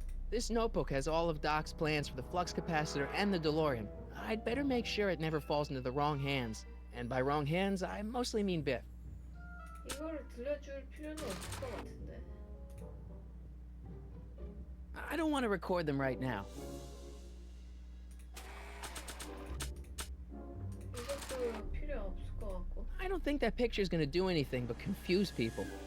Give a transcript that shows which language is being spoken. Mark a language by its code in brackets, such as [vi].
[en] this notebook has all of Doc's plans for the flux capacitor and the DeLorean. I'd better make sure it never falls into the wrong hands. And by wrong hands, I mostly mean Biff. [ko] 이거를 들려줄 필요는 없을 것 같은데. [en] I don't want to record them right now. [ko] 이것도 필요 없을 것 같고. [en] I don't think that picture's gonna do anything but confuse people.